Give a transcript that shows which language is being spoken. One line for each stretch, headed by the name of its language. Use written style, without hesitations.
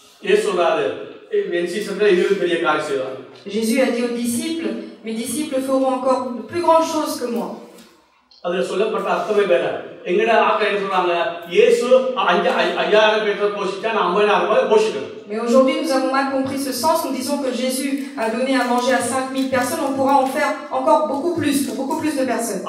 Tamil: ஏன் சொல்றாரு, என் சீசன்ல இது பெரிய காரியம் செய்வாங்க.
French: Jésus a dit aux disciples, mes disciples feront encore de plus grandes choses que moi.
Tamil: அதுல சொல்லப்பட்ட அர்த்தமே வேற. எங்கட ஆட்கள் சொல்றாங்க, இயேசு 5000 பேரை போஷிச்சா நான் 50000 பேரை போஷிக்கணும்.
French: Mais aujourd'hui nous avons mal compris ce sens. Nous disons que Jésus a donné à manger à 5000 personnes, on pourra en faire encore beaucoup plus pour beaucoup plus de personnes.